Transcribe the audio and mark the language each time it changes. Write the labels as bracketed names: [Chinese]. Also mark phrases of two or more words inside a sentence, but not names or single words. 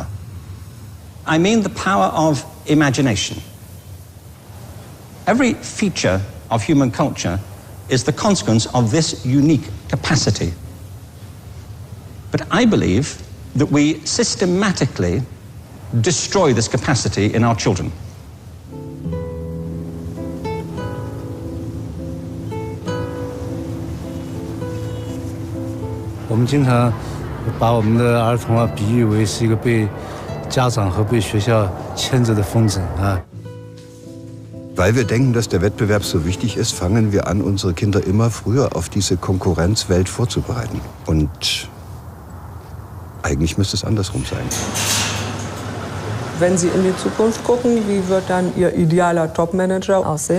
[English] I mean the power of imagination. Every feature of human culture is the consequence of this unique capacity. But I believe that we systematically destroy this capacity in our children. [Chinese] 我们经常把我们的儿童比喻为是一个被家长和被学校牵着的风筝啊。 [German] Weil wir denken, dass der Wettbewerb so wichtig ist, fangen wir an, unsere Kinder immer früher auf diese Konkurrenzwelt vorzubereiten. Und eigentlich müsste es andersrum sein. Wenn Sie in die Zukunft gucken, wie wird dann Ihr idealer Top-Manager aussehen?